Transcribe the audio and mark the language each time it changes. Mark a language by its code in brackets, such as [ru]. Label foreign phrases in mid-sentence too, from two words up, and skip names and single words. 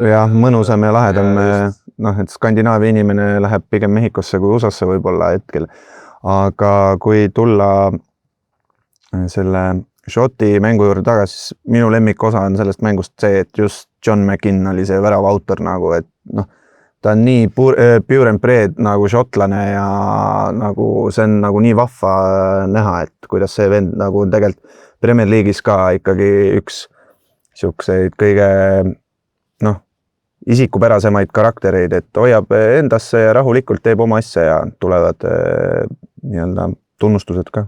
[et] Jah, mõnusam ja lahedam, et Skandinaavia inimene läheb pigem Mehhikosse kui USA-sse võib-olla hetkel. Aga kui tulla selle Šoti mängu juurde tagasi, siis minu lemmikosa on sellest mängust see, et just John McInn oli see värava autor nagu, et ta on nii [en] pure and bred [et] nagu šotlane ja nagu see on nagu nii vahva näha, et kuidas see vend nagu tegelikult Premier League'is ka ikkagi üks siukseid kõige isikupärasemaid karaktereid, et hoiab endasse ja rahulikult teeb oma asja ja tulevad nii-öelda tunnustused ka.